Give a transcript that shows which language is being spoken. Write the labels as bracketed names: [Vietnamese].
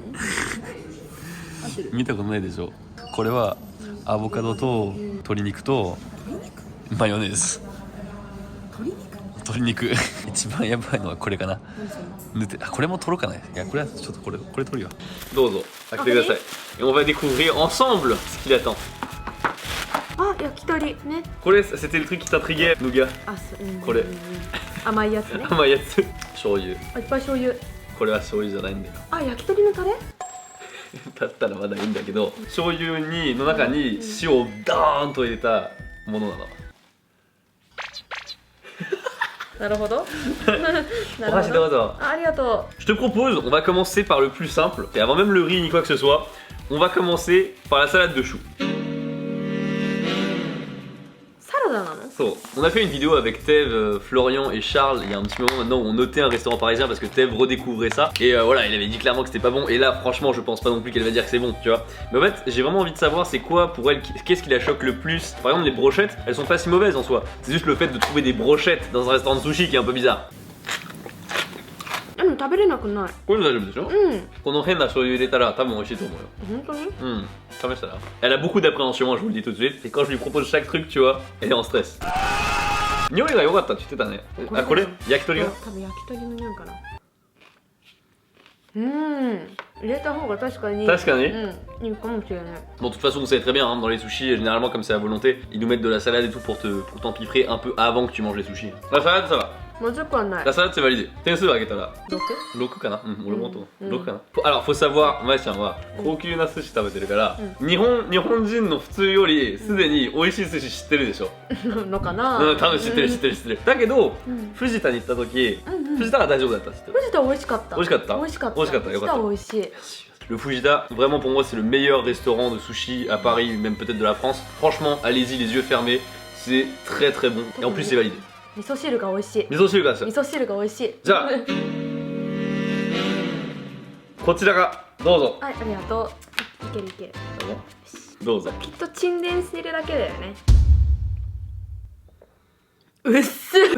[Japanese] 合ってる？見たことないでしょ。これはアボカドと鶏肉とマヨネーズ。鶏肉一番やばいのはこれかな。これも取ろうかな。いやこれはちょっとこれ取るよ。どうぞ開けてください。 [French] Et on va découvrir ensemble ce qu'il attend. [Japanese] あ、焼き鳥ね。これ [French] c'était le truc qui t'intriguait, nougat. [Japanese] あ、これ甘いやつね。甘いやつ。醤油。あ、いっぱい醤油。これは醤油じゃないんだよ。あ、焼き鳥のタレ？だったらまだいいんだけど、醤油の中に塩をダーンと入れたものなの。なるほど。お箸どうぞ。ありがとう。 [French] Je te propose, on va commencer par le plus simple. Et avant même le riz ni quoi que ce soit, on va commencer par la salade de choux. [Japanese] サラダなの [French] So, on a fait une vidéo avec Tev, Florian et Charles il y a un petit moment maintenant où on notait un restaurant parisien parce que Tev redécouvrait ça. Et voilà, il avait dit clairement que c'était pas bon. Et là, franchement, je pense pas non plus qu'elle va dire que c'est bon, tu vois. Mais en fait, j'ai vraiment envie de savoir c'est quoi pour elle, qu'est-ce qui la choque le plus. Par exemple, les brochettes, elles sont pas si mauvaises en soi. C'est juste le fait de trouver des brochettes dans un restaurant de sushi qui est un peu bizarre. [Japanese] 食べれなくない。これ大丈夫でしょ。この変な醤油入れたら多分美味しいと思うよ。本当に？試したら。 [French] Elle a beaucoup d'appréhension, je vous le dis tout de suite. Et quand je lui propose chaque truc, tu vois, elle est en stress. [Japanese] 匂いが良かったって言ってたね。あ、これ焼き鳥が。多分焼き鳥の匂いかな。入れた方が確かに。確かに。いいかもしれない。 [French] Bon, de toute façon, vous savez très bien, hein, dans les sushis, généralement, comme c'est à volonté, ils nous mettent de la salade et tout pour t'empiffrer un peu avant que tu manges les sushis. La salade, ça va. [Japanese] まずくはない。 [French] La salade, c'est validé. [Japanese] 点数上げたら 6？ 6かな。俺もと6かな。 [French] Alors, faut savoir, [Japanese] まいちゃんは高級な寿司食べてるから、日本人の普通よりすでに美味しい寿司知ってるでしょ。のかな。多分知ってる。だけど、藤田に行った時、藤田は大丈夫だったって言って。藤田美味しかった。美味しかった。美味しかった。美味しかった。よかった。美味しい。 [French] Le Fujita, vraiment pour moi c'est le meilleur restaurant de sushi à Paris, même peut-être de la France. Franchement, allez-y les yeux fermés, c'est très très bon. Et en plus c'est validé. [Japanese] 味噌汁が美味しい。味噌汁がさ。味噌汁が美味しい。じゃあこちらがどうぞ。はい、ありがとう。いけるいける。どうぞ。きっと沈殿してるだけだよね。うっす。